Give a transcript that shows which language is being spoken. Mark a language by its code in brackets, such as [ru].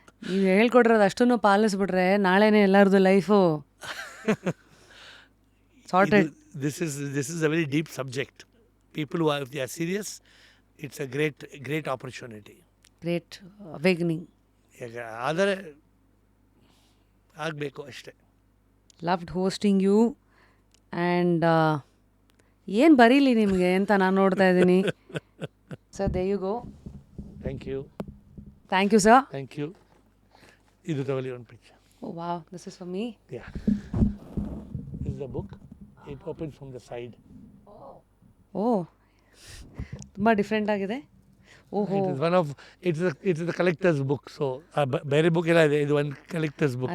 [kn] ನೀವು ಹೇಳ್ಕೊಡ್ರೋದು ಅಷ್ಟನ್ನು ಪಾಲಿಸ್ಬಿಟ್ರೆ ನಾಳೆನೇ ಎಲ್ಲರದು life sorted. [en] This is a very deep subject. People who are, if they are serious, it's a great opportunity. Great awakening. [kn] ಆದರೆ ಆಗಬೇಕು ಅಷ್ಟೇ. [en] Loved hosting you. [kn] ಆ್ಯಂಡ್ ಏನು ಬರೀಲಿ ನಿಮಗೆ ಅಂತ ನಾನು ನೋಡ್ತಾ ಇದ್ದೀನಿ. [en] Sir there you go. Thank you. Thank you sir. Thank you. [kn] ಇದು ತಗೊಳ್ಳಿ ಒಂದು picture. [en] Oh wow, this is for me. Yeah, this is the book. It opens from the side. [kn] ಓ, ತುಂಬ ಡಿಫ್ರೆಂಟ್ ಆಗಿದೆ. ಓಹೋ, [en] It is one of it's the collector's book. [kn] So ಬೇರೆ book ಎಲ್ಲ ಇದೆ, ಇದು ಒಂದು collector's book.